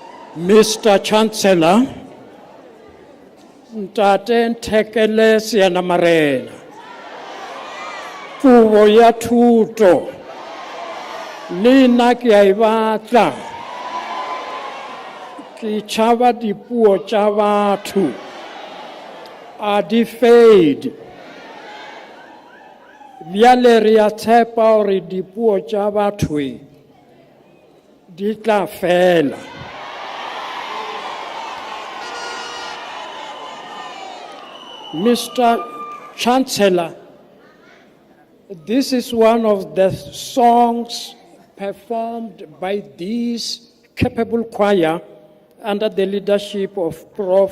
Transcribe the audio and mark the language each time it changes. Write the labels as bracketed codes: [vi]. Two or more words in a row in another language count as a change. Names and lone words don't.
[en] Mr. Chancellor, [nso] Ntate Nthekele Seanamarena, Kubo ya thuto, nna ke a e batla, ke tšhaba dipuo tša batho, a di fade. Bjale re a tshepa gore dipuo tša batho di tla fela. [en] Mr. Chancellor, this is one of the songs performed by this capable choir under the leadership of Prof.